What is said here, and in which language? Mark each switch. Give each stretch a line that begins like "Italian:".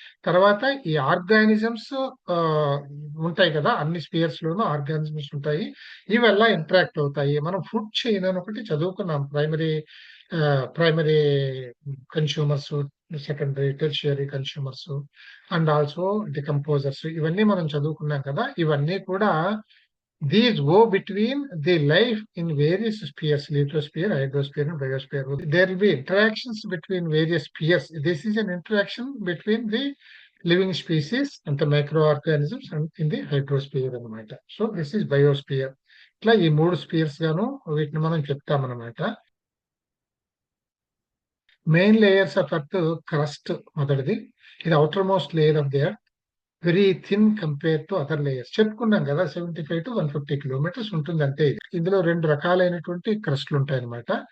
Telugu: తర్వాత ఈ ఆర్గానిజమ్స్ ఉంటాయి కదా, అన్ని స్పియర్స్ లోనూ ఆర్గానిజమ్స్ ఉంటాయి. ఇవి ఎలా ఇంటరాక్ట్ అవుతాయి. మనం ఫుడ్ చైన్ అని ఒకటి చదువుకున్నాం, primary consumers, secondary, tertiary consumers and also decomposers. ఇవన్నీ మనం చదువుకున్నాం కదా. ఇవన్నీ కూడా
English: these go between the life in various spheres: lithosphere, hydrosphere and biosphere. There will be interactions between various spheres. This is an interaction between the living species and the microorganisms and in the hydrosphere అన్నమాట. So this is biosphere.
Telugu: ఇట్లా ఈ మూడు spheres గాను వీటిని మనం చెప్తామన్నమాట.
English: Main layers of earth crust మొదటిది. ఇది outer most layer of the earth, very thin compare to other layers.
Telugu: చెప్పుకున్నాం కదా, 75 to 150 కిలోమీటర్స్ ఉంటుంది అంతే. ఇందులో రెండు రకాలైనటువంటి క్రస్ట్లు ఉంటాయన్నమాట.